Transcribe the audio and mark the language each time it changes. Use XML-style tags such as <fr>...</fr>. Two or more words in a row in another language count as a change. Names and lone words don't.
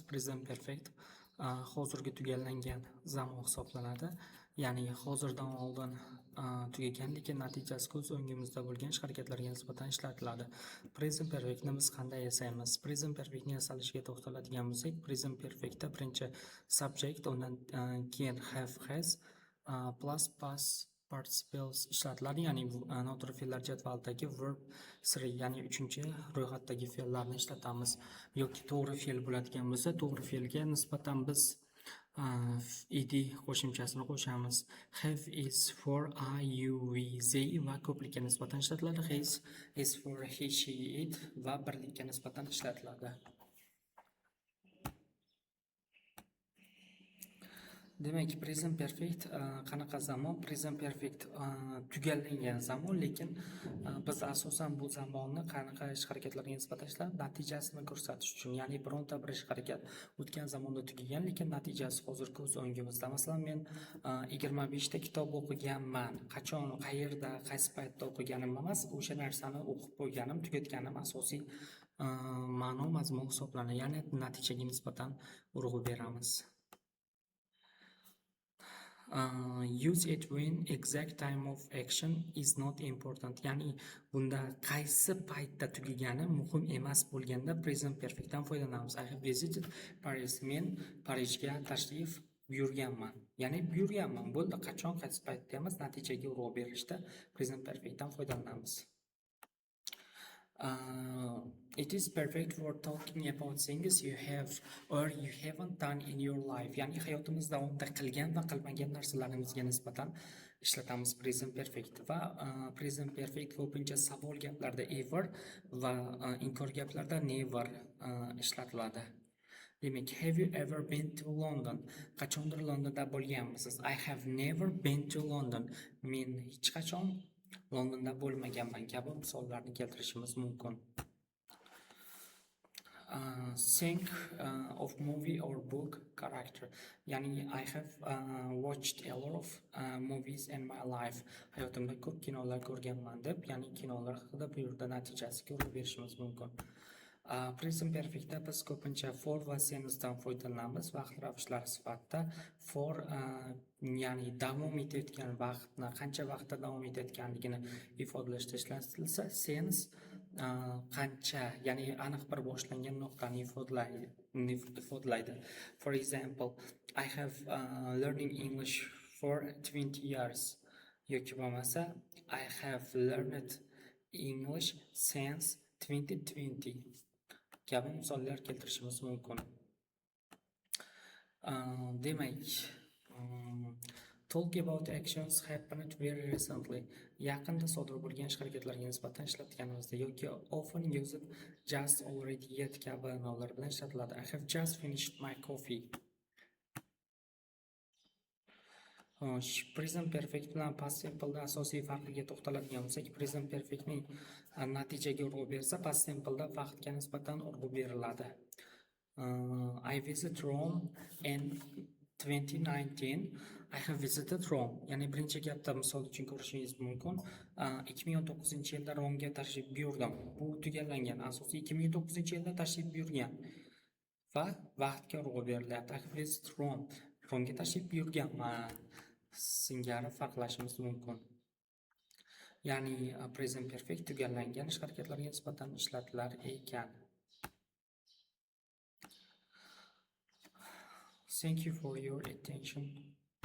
<en>Present perfect</en> <uz>hozirgi tugallangan zamon hisoblanadi. Ya'ni hozirdan oldin tugagan, lekin natijasi ko'z o'ngimizda bo'lgan ish harakatlarga nisbatan ishlatiladi.</uz> <en>Present perfectni</en> <uz>biz qanday yasaymiz?</uz> <en>Present perfectni</en> <uz>yasalishiga to'xtaladigan bo'lsak,</uz> <en>present perfectda</en> <uz>birinchi subject, undan keyin</uz> <en>have, has plus past participles</en> <uz>ishlatiladi, ya'ni noto'g'ri fe'llar jadvalidagi verb 3, ya'ni 3-ro'yxatdagi fe'llarni ishlatamiz. Yoki to'g'ri fe'l bo'ladigan bo'lsa, to'g'ri fe'lga nisbatan biz ed qo'shimchasini qo'shamiz.</uz> <en>Have is for I, you, we, they</en> <uz>va ko'plikka nisbatan ishlatiladi.</uz> <en>His is for he, she, it</en> <uz>va birlikka nisbatan ishlatiladi. Demak,</uz> <en>present perfect</en> <uz>qanaqa zamon?</uz> <en>Present perfect</en> <uz>tugallangan zamon, lekin biz asosan bu zamonni qanaqa ish harakatlarga nisbatan ishlab natijasini ko'rsatish uchun, ya'ni bironta bir ish harakat o'tgan zamonda tugagan, lekin natijasi hozir ko'z o'ngimizda. Masalan, men 25 ta kitob o'qiganman. Qachon, qayerda, qaysi paytda o'qiganim emas, o'sha narsani o'qib qo'yganim, tugatganim asosiy ma'no mazmun hisoblanadi. Ya'ni natijaga nisbatan urg'u beramiz.</uz> <en>Use it when exact time of action is not important.</en> <uz>Ya'ni bunda qaysi paytda tugagani muhim emas bo'lganda</uz> <en>present perfectdan</en> <uz>foydalanamiz.</uz> <en>I have visited Paris.</en> <uz>Men Parijga tashrif buyurganman. Ya'ni buyurganman. Bo'ldi, qachon, qaysi paytda emas, natijaga urg'u berishda</uz> <en>present perfectdan</en> <uz>foydalanamiz.</uz> <en>It is perfect for talking about things you have or you haven't done in your life.</en> <uz>Ya'ni hayotingiz davomida qilgan va qilmagan narsalaringizga nisbatan ishlatamiz</uz> <en>present perfect.</en> <uz>Va</uz> <en>present perfect</en> <uz>ko'pincha savol gaplarda ever va inkor gaplarda never ishlatiladi. Demak,</uz> <en>have you ever been to London?</en> <uz>Qachondir Londonda bo'lganmisiz?</uz> <en>I have never been to London.</en> <uz>Men hech qachon Londonda bo'lmaganman kabi misollarni keltirishimiz mumkin.</uz> <en>Think of movie or book character. Ya'ni I have watched a lot of movies in my life.</en> <uz>Hayotimda ko'p kinolar ko'rganman deb, ya'ni kinolar haqida bu yerda natijasiga urg'u berishimiz mumkin.</uz> <en>Present perfectda</en> <uz>biz ko'pincha for va sincedan foydalanamiz vaqt ravshlari sifatida. For ya'ni davom etayotgan vaqtni, qancha vaqtda davom etayotganligini ifodalashda ishlatilsa, since qancha, ya'ni aniq bir boshlangan nuqtani ifodalaydi.</uz> <en>For example, I have learning English for 20 years.</en> <uz>Yoki bo'lmasa,</uz> <en>I have learned English since 2020</en> <uz>kabi misollar keltirishimiz mumkin. Demak,</uz> <en>talk about actions happened very recently.</en> <uz>Yaqinda sodir bo'lgan ish harakatlarga nisbatan ishlatganimizda yoki</uz> <en>often used just, already, yet</en> <uz>kabi ma'nolar bilan ishlatiladi.</uz> <en>I have just finished my coffee. Present perfect</en> <uz>bilan</uz> <en>past simple'da</en> <uz>asosiy farqiga to'xtaladigan bo'lsak,</uz> <en>present perfectning</en> <uz>natijaga urg'u bersa,</uz> <en>past simple'da</en> <uz>vaqtga nisbatan urg'u beriladi.</uz> <en>I visited Rome in 2019. I have visited Rome.</en> <uz>Ya'ni birinchi gapda misol uchun ko'rishingiz mumkin. 2019-yilda Romga tashrif buyurdim. Bu tugallangan. Asosiy 2009-yilda tashrif buyurgan va vaqtga urg'u berilyapti.</uz> <en>I have visited Rome.</en> <uz>Romga tashrif buyurganman singari farqlashimiz mumkin. Ya'ni</uz> <en>present perfect</en> <uz>tugallangan ish harakatlarga nisbatan ishlatilar ekan.</uz> <en>Thank you for your attention.</en>